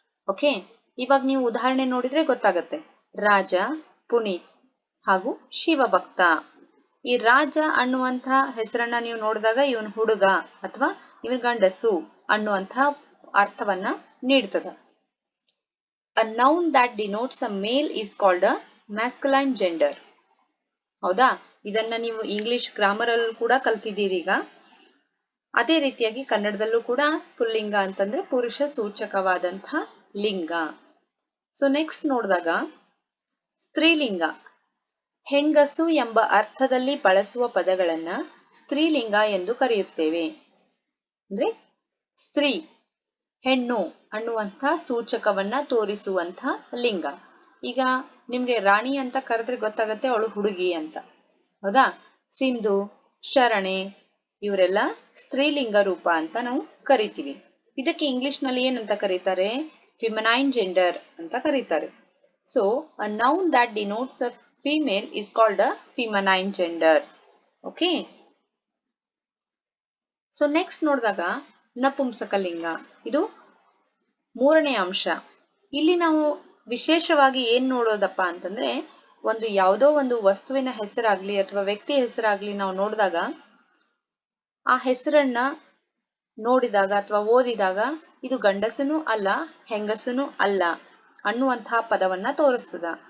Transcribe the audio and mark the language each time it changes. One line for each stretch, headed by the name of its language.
Kannada: Okay, ಇವಾಗ ನೀವು ಉದಾಹರಣೆ ನೋಡಿದ್ರೆ ಗೊತ್ತಾಗತ್ತೆ. ರಾಜ, ಪುನೀತ್ ಹಾಗೂ ಶಿವಭಕ್ತ. ಈ ರಾಜ ಅನ್ನುವಂಥ ಹೆಸರನ್ನ ನೀವು ನೋಡಿದಾಗ ಇವನ್ ಹುಡುಗ ಅಥವಾ ಇವನ್ ಗಂಡಸು ಅನ್ನುವಂಥ ಅರ್ಥವನ್ನ ನೀಡ್ತದ.
English: A noun that denotes a male is called a masculine gender.
Kannada: ಹೌದಾ? ಇದನ್ನ ನೀವು ಇಂಗ್ಲಿಷ್ ಗ್ರಾಮರ್ ಅಲ್ಲೂ ಕೂಡ ಕಲ್ತಿದ್ದೀರಿ ಈಗ. ಅದೇ ರೀತಿಯಾಗಿ ಕನ್ನಡದಲ್ಲೂ ಕೂಡ ಪುಲ್ಲಿಂಗ ಅಂತಂದ್ರೆ ಪುರುಷ ಸೂಚಕವಾದಂಥ ಲಿಂಗ. ಸೊ ನೆಕ್ಸ್ಟ್ ನೋಡಿದಾಗ ಸ್ತ್ರೀಲಿಂಗ ಹೆಂಗಸು ಎಂಬ ಅರ್ಥದಲ್ಲಿ ಬಳಸುವ ಪದಗಳನ್ನ ಸ್ತ್ರೀಲಿಂಗ ಎಂದು ಕರೆಯುತ್ತೇವೆ. ಅಂದ್ರೆ ಸ್ತ್ರೀ, ಹೆಣ್ಣು ಅನ್ನುವಂಥ ಸೂಚಕವನ್ನ ತೋರಿಸುವಂಥ ಲಿಂಗ. ಈಗ ನಿಮ್ಗೆ ರಾಣಿ ಅಂತ ಕರೆದ್ರೆ ಗೊತ್ತಾಗತ್ತೆ ಅವಳು ಹುಡುಗಿ ಅಂತ. ಹೌದಾ? ಸಿಂಧು, ಶರಣೆ ಇವರೆಲ್ಲ ಸ್ತ್ರೀಲಿಂಗ ರೂಪ ಅಂತ ನಾವು ಕರಿತೀವಿ. ಇದಕ್ಕೆ ಇಂಗ್ಲಿಷ್ ನಲ್ಲಿ ಏನಂತ ಕರೀತಾರೆ? ಫಿಮನೈನ್ ಜೆಂಡರ್ ಅಂತ ಕರೀತಾರೆ.
English: So a noun that denotes a female is called a feminine gender.
Kannada: Okay, so next ನೋಡಿದಾಗ ನಪುಂಸಕಲಿಂಗ, ಇದು 3ನೇ ಅಂಶ. ಇಲ್ಲಿ ನಾವು ವಿಶೇಷವಾಗಿ ಏನ್ ನೋಡೋದಪ್ಪ ಅಂತಂದ್ರೆ, ಒಂದು ಯಾವುದೋ ಒಂದು ವಸ್ತುವಿನ ಹೆಸರಾಗ್ಲಿ ಅಥವಾ ವ್ಯಕ್ತಿ ಹೆಸರಾಗ್ಲಿ ನಾವು ನೋಡಿದಾಗ ಆ ಹೆಸರನ್ನ ನೋಡಿದಾಗ ಅಥವಾ ಓದಿದಾಗ ಇದು ಗಂಡಸನೂ ಅಲ್ಲ ಹೆಂಗಸನೂ ಅಲ್ಲ ಅನ್ನುವಂತಹ ಪದವನ್ನ ತೋರಿಸ್ತದ.